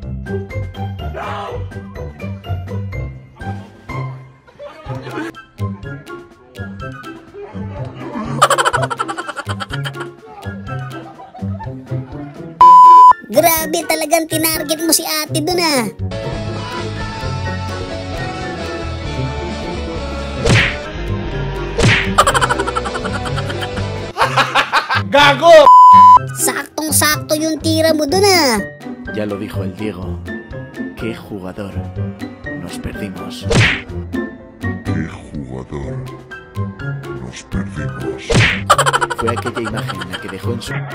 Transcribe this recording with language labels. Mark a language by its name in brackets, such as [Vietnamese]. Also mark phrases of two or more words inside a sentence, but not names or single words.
[Filipino] Grabe, talagang tinarget mo si ate dun ah. Gago! Saktong-sakto yung tira mo dun ah. [Spanish] Ya lo dijo el Diego. Qué jugador. Nos perdimos. ¡Qué jugador! Nos perdimos. fue aquella imagen la que dejó en su...